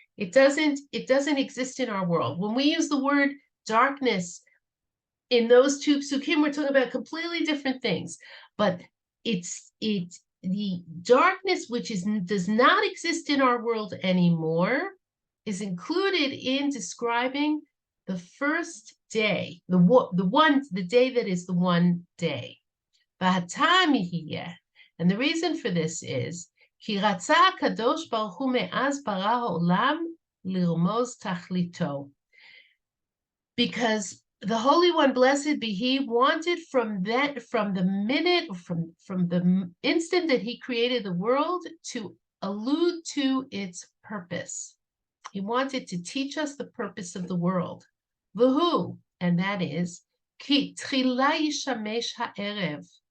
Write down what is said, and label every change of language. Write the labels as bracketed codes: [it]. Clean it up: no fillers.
[en] It doesn't exist in our world. When we use the word darkness in those two psukim, we're talking about completely different things. But it's the darkness which does not exist in our world anymore is included in describing the first day, the day that is the one day. [he] And the reason for this is כי רצה הקדוש ברוך הוא מאז ברא העולם לרמוז תכליתו. [en] Because the Holy One, blessed be He, wanted from the instant that He created the world to allude to its purpose. He wanted to teach us the purpose of the world. [he] V'hu, [en] and that is, [he] ki tchila yishamesh ha'erev.